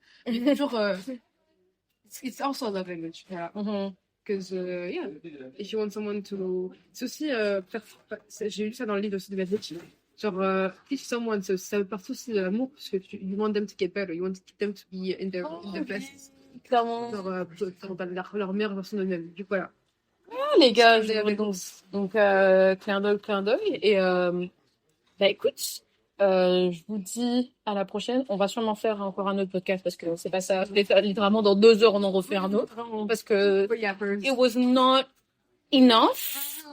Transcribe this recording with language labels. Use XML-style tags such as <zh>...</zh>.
<fr>Mais toujours,</fr> <en>it's also a love language. Voilà. Because, yeah, if you want someone to...</en> <fr>C'est aussi, j'ai lu ça dans le livre aussi de Message.</fr> <en>Genre, teach someone,</en> <fr>ça part aussi de l'amour, parce que</fr> <en>you want them to get better, you want them to be in their best.</en> <fr>Clairement. Genre, leur meilleure version d'eux-mêmes. Du coup, voilà. Ah, les gars, donc clin d'œil. Et bah écoute, je vous dis à la prochaine. On va sûrement faire encore un autre podcast parce que c'est pas ça. Littéralement, dans 2 heures, on en refait un autre. Parce que</fr> <en>it was not enough.</en>